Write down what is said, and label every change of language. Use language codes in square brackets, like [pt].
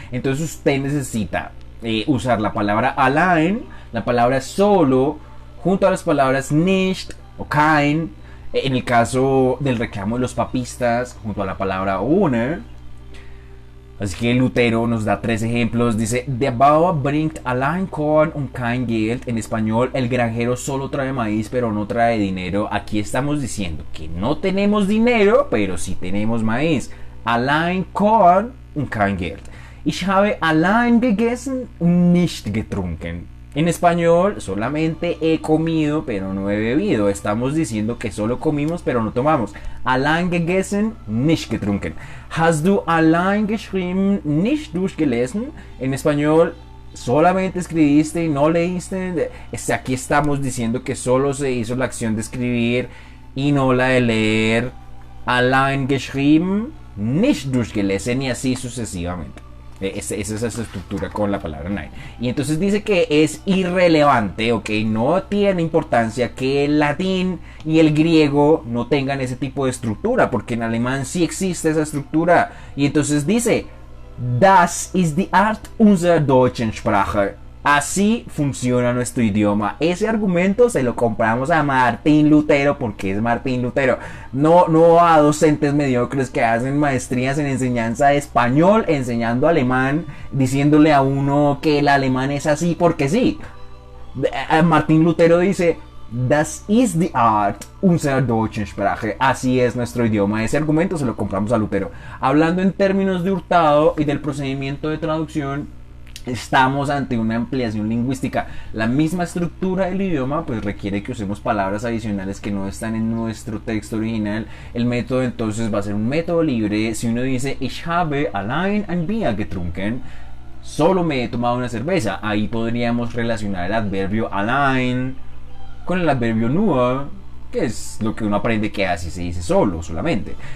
[es] Entonces usted necesita usar la palabra allein, la palabra solo, junto a las palabras nicht o kein. En el caso del reclamo de los papistas, junto a la palabra ohne. Así que Lutero nos da 3 ejemplos. [de] Dice, der Bauer bringt allein Korn und kein Geld. [es] En español, el granjero solo trae maíz pero no trae dinero. Aquí estamos diciendo que no tenemos dinero, pero sí tenemos maíz. [de] Allein Korn und kein Geld. Ich habe allein gegessen und nicht getrunken. [es] En español, solamente he comido pero no he bebido. Estamos diciendo que solo comimos pero no tomamos. [de] Allein gegessen, nicht getrunken. Hast du allein geschrieben, nicht durchgelesen? [es] En español, solamente escribiste y no leíste. Aquí estamos diciendo que solo se hizo la acción de escribir y no la de leer. [de] Allein geschrieben, nicht durchgelesen, [es] y así sucesivamente. Esa es esa estructura con la palabra nein. Y entonces dice que es irrelevante, ok, no tiene importancia que el latín y el griego no tengan ese tipo de estructura, porque en alemán sí existe esa estructura. Y entonces dice, [de] das ist die Art unserer deutschen Sprache. [es] Así funciona nuestro idioma. Ese argumento se lo compramos a Martín Lutero, porque es Martín Lutero. No a docentes mediocres que hacen maestrías en enseñanza de español, enseñando alemán, diciéndole a uno que el alemán es así porque sí. Martín Lutero dice, [de] das ist die Art unserer deutschen Sprache. [es] Así es nuestro idioma. Ese argumento se lo compramos a Lutero. Hablando en términos de Hurtado y del procedimiento de traducción, estamos ante una ampliación lingüística. La misma estructura del idioma pues requiere que usemos palabras adicionales que no están en nuestro texto original. El método entonces va a ser un método libre. Si uno dice [de] ich habe allein ein Bier getrunken, [es] solo me he tomado una cerveza, ahí podríamos relacionar el adverbio allein con el adverbio nur, que es lo que uno aprende que así se dice solo, solamente.